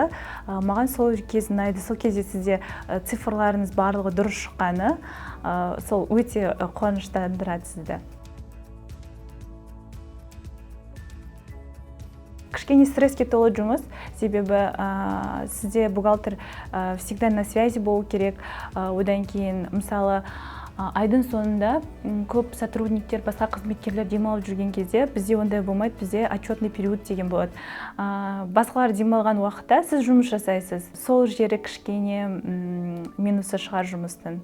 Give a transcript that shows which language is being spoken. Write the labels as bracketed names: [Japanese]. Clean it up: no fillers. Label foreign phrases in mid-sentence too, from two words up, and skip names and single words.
[Kazakh] Маған сол кез ұнайды. Сол кезде сізде цифрларыңыз барлығы дұрыс шыққаны, сол өте қуаныштандырады сізді. Кішкене стресске толы жұмыс, себебі сізде бухгалтер [Russian] всегда на связи [Kazakh] болу керек. Одан кейін, мысалы, айдың соңында көп сотрудниктер, басқа қызметкерлер демалып жүрген кезде бізде ондай болмайды, бізде [Russian] отчетный период [Kazakh] деген болады. Басқалар демалған уақытта сіз жұмыс жасайсыз. Сол жері кішкене минусы шығар жұмыстың.